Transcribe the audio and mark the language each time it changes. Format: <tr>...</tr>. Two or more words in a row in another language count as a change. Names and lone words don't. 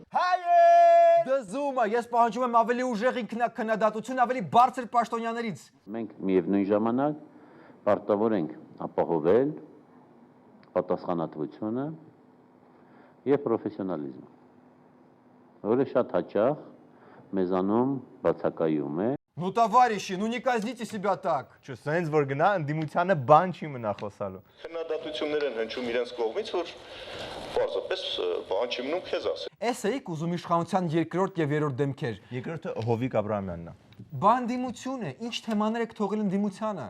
<hy>Հայ դզումը, ես պահանջում եմ ավելի ուժեղ քննադատություն, ավելի բարձր պաշտոնյաներից։ Մենք միևնույն ժամանակ պարտավոր ենք ապահովել պատասխանատվությունը եւ պրոֆեսիոնալիզմը, որը շատ հաճախ մեզանում բացակայում է։</hy> <ru>Ну, товарищи, ну не казните себя так։</ru> <hy>Չէ, սենց որ գնա ընդդիմությանը բան չի մնա խոսալու։ Քննադատություններ են հնչում իրենց կողմից, որ պարզապես բան չի մնում քեզ ասել։ Էս էիք ուզում իշխանության երկրորդ եւ երրորդ դեմքեր։ Երկրորդը Հովիկ Աբրահամյանն է։ Բան դիմություն է, ինչ թեմաներ եք թողել ընդդիմությանը։</hy>